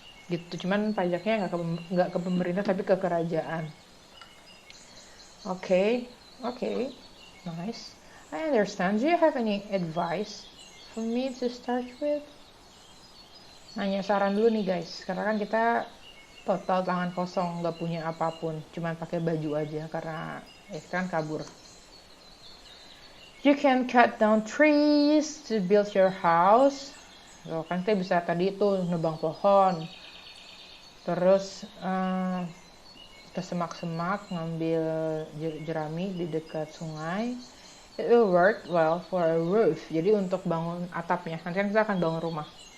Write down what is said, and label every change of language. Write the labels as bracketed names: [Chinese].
[Indonesian] Gitu, cuman pajaknya nggak ke pemerintah tapi ke kerajaan. [English] Oke, nice. I understand. Do you have any advice for me to start with? [Indonesian] Nanya saran dulu nih guys, karena kan kita total tangan kosong, nggak punya apapun, cuman pakai baju aja karena kan kabur. [English] You can cut down trees to build your house. [Indonesian] Kan kita bisa tadi tuh nebang pohon, terus ke semak-semak ngambil jerami di dekat sungai. [English] It will work well for a roof. [Indonesian] Jadi untuk bangun atapnya. Nanti kan kita akan bangun rumah.